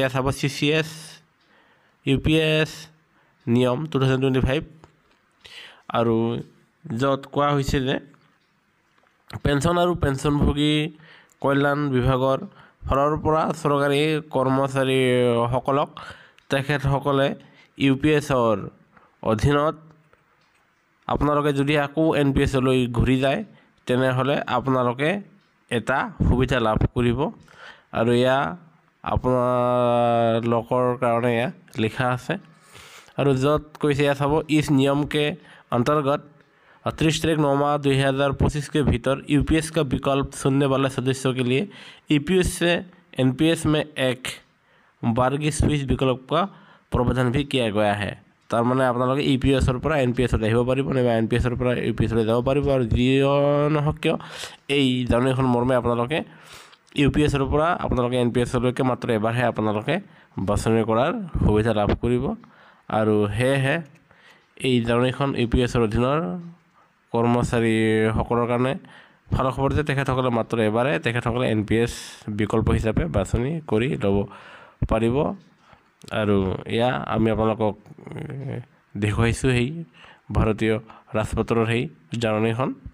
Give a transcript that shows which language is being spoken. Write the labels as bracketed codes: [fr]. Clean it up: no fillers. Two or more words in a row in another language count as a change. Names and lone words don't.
[as] ইয়াত চাব CCS UPS নিয়ম 2025 আৰু য'ত কোৱা হৈছে যে পেঞ্চন আৰু পেঞ্চনভোগী কল্যাণ বিভাগৰ ফালৰ পৰা চৰকাৰী কৰ্মচাৰীসকলক তেখেতসকলে UPSৰ অধীনত আপোনালোকে যদি আকৌ NPSলৈ ঘূৰি যায় তেনেহ'লে আপোনালোকে এটা সুবিধা লাভ কৰিব আৰু এয়া আপোনালোকৰ কাৰণে এয়া লিখা আছে আৰু য'ত কৈছে এয়া চাব [hi] इस नियम के अंतर्गत 30 तारीख 9 माह 2025 के भीतर UPS का विकल्प चुनने वाले सदस्यों के लिए EPS से NPS में एक बारगी स्विच विकल्प का प्रावधान भी किया गया है। [as] তাৰ মানে আপোনালোকে EPSৰ পৰা NPSলৈ আহিব পাৰিব নাইবা NPSৰ পৰা UPSলৈ যাব পাৰিব আৰু যিও নহওক কিয় এই জাননীখন মৰ্মে আপোনালোকে UPSৰ পৰা আপোনালোকে NPSলৈকে মাত্ৰ এবাৰহে আপোনালোকে বাছনি কৰাৰ সুবিধা লাভ কৰিব আৰু সেয়েহে এই জাননীখন UPSৰ অধীনৰ কৰ্মচাৰীসকলৰ কাৰণে ভাল খবৰ যে তেখেতসকলে মাত্ৰ এবাৰে তেখেতসকলে NPS বিকল্প হিচাপে বাছনি কৰি ল'ব পাৰিব আৰু এয়া আমি আপোনালোকক দেখুৱাইছোঁ সেই ভাৰতীয় ৰাজপত্ৰৰ সেই জাননীখন